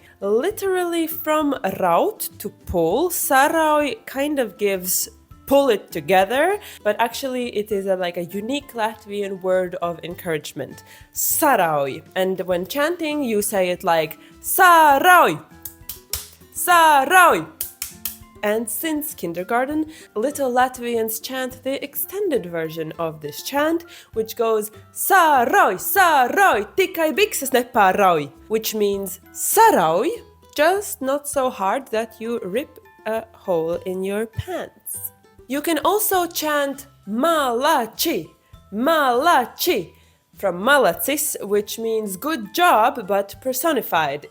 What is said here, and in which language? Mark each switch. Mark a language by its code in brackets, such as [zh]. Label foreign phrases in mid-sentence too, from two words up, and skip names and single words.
[en] Literally from raut, to pull, sarauj kind of gives pull it together, but actually it is like a unique Latvian word of encouragement. Sarauj. And when chanting, you say it like [lv] sarauj, sarauj. [en] And since kindergarten, little Latvians chant the extended version of this chant, which goes [lv] sarauj, sarauj, tikai bikses nepārauj, [en] which means sarauj, just not so hard that you rip a hole in your pants. You can also chant [lv] malači, malači, [en] from malacis, which means good job, but personified.